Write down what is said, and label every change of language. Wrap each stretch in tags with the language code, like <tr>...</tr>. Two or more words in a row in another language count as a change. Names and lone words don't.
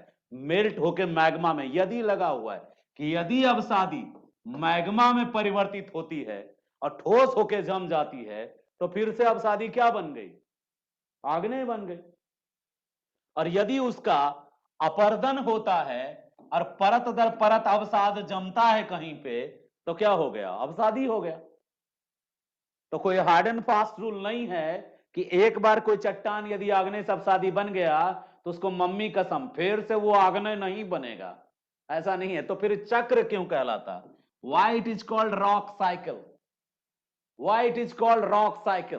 <hi>मेल्ट होके मैग्मा में, यदि लगा हुआ है कि यदि अवसादी मैग्मा में परिवर्तित होती है और ठोस होके जम जाती है, तो फिर से अवसादी क्या बन गई? आग्नेय बन गई। और यदि उसका अपर्दन होता है और परत दर परत अवसाद जमता है कहीं पे, तो क्या हो गया? अवसादी हो गया। तो कोई</hi> <en>hard and fast rule</en> <hi>नहीं है कि एक बार कोई चट्टान यदि आग्नेय से अवसादी बन गया तो उसको मम्मी कसम फिर से वो आग्नेय नहीं बनेगा, ऐसा नहीं है। तो फिर चक्र क्यों कहलाता?</hi> <en>why it is called rock cycle, why it is called rock cycle.</en>